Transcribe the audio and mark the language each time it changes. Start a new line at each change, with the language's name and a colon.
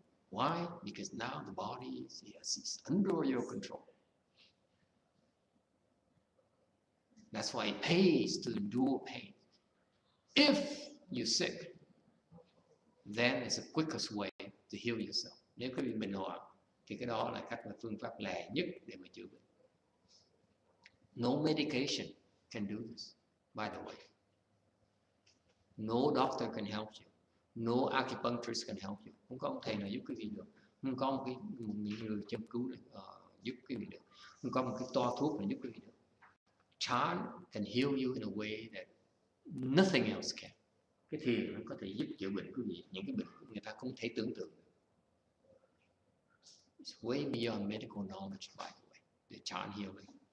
English: Why? Because now the body is under your control. That's why it pays to endure pain. If you're sick, then it's the quickest way to heal yourself.
Vietnamese: Nếu quý vị bình hoạn, thì cái đó là cách và phương pháp lẹ nhất để mà chữa bệnh.
English: No medication can do this, by the way. No doctor can help you. No acupuncturist can help you.
Vietnamese: Không có ông thầy nào giúp quý vị được. Không có một người châm cứu giúp quý vị được. Không có một cái toa thuốc nào giúp quý vị được.
English: Chant can heal you in a way that nothing else can.
Vietnamese: Cái thiền nó có thể giúp chữa bệnh quý vị, những cái bệnh người ta không thể tưởng tượng được.
English: It's way beyond medical knowledge, by the way, the chant healing.